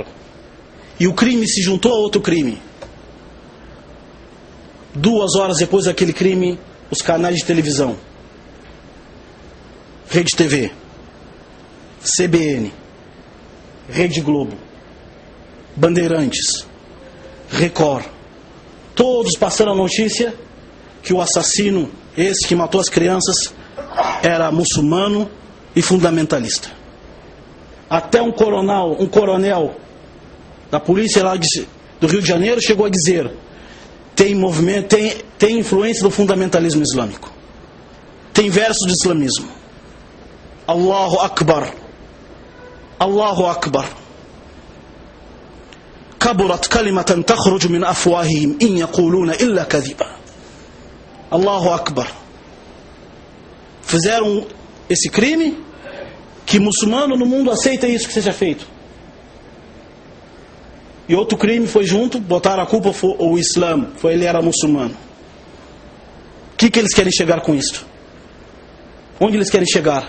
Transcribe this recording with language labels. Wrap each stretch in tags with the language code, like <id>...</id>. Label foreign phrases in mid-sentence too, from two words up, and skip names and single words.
<pt>E o crime se juntou a outro crime. 2 horas depois daquele crime, os canais de televisão, Rede TV, CBN, Rede Globo, Bandeirantes, Record, todos passaram a notícia que o assassino, esse que matou as crianças, era muçulmano e fundamentalista. Até um coronel da polícia lá do Rio de Janeiro chegou a dizer: tem movimento, tem influência do fundamentalismo islâmico, tem versos de islamismo.</pt> <ar>الله أكبر، الله أكبر. كبرت كلمة تخرج من أفواههم إن يقولون إلا كذبا. الله أكبر.</ar> <pt>Fizeram esse crime, que muçulmano no mundo aceita isso que seja feito. E outro crime foi junto, botaram a culpa foi o Islã, ele era muçulmano. O que eles querem chegar com isso? Onde eles querem chegar?</pt>